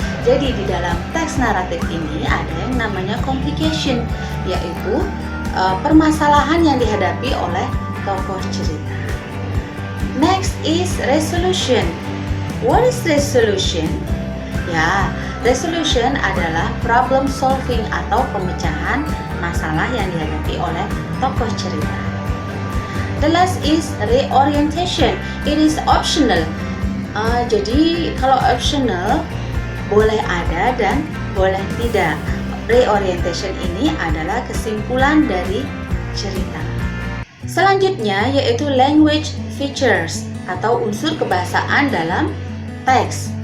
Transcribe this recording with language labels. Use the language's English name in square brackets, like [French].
[Indonesian] Jadi di dalam teks naratif ini ada yang namanya complication, yaitu permasalahan yang dihadapi oleh tokoh cerita. [English] Next is resolution. What is resolution? [Indonesian] Ya, resolution adalah problem solving atau pemecahan masalah yang dihadapi oleh tokoh cerita. [English] The last is reorientation. It is optional. [Indonesian] Jadi kalau optional boleh ada dan boleh tidak. Reorientation ini adalah kesimpulan dari cerita. Selanjutnya yaitu language features atau unsur kebahasaan dalam teks.